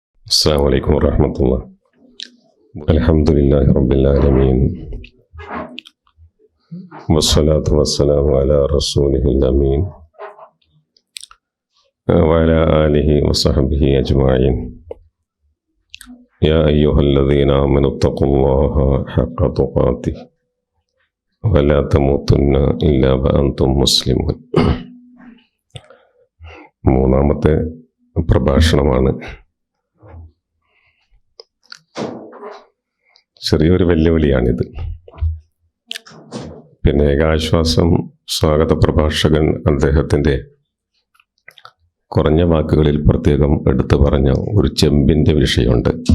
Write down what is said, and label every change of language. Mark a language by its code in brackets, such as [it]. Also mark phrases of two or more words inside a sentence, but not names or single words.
[ar] السلام عليكم ورحمة الله. الحمد لله رب العالمين والصلاة والسلام على رسوله الأمين وعلى آله وصحبه أجمعين. يا أيها الذين آمنوا اتقوا الله حق تقاته ولا تموتن إلا وأنتم مسلمون. [ml] മൂന്നാമത്തെ പ്രഭാഷണമാണ്. ചെറിയൊരു വെല്ലുവിളിയാണിത്. പിന്നെ ഏകാശ്വാസം സ്വാഗത പ്രഭാഷകൻ അദ്ദേഹത്തിൻ്റെ കുറഞ്ഞ വാക്കുകളിൽ പ്രത്യേകം എടുത്തു പറഞ്ഞ ഒരു ചെമ്പിൻ്റെ വിഷയമുണ്ട്.